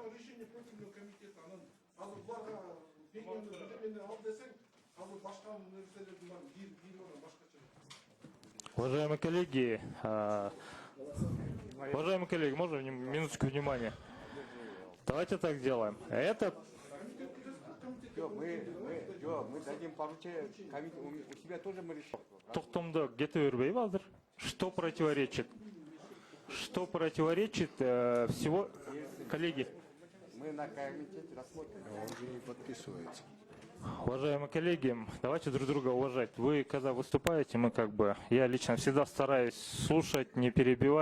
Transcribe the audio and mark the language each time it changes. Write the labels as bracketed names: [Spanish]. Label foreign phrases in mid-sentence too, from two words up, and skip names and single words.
[Russian] Уважаемые коллеги, можно минуточку внимания? Давайте так сделаем. Это мы дадим поручение, у себя тоже мы решим. [Kyrgyz] тоқтамды кете бербей азыр. [Russian] Что противоречит? Что противоречит всего, коллеги? Мы на комитете рассмотрим. Он же не подписывается. Уважаемые коллеги, давайте друг друга уважать. Вы, когда выступаете, я лично всегда стараюсь слушать, не перебивать.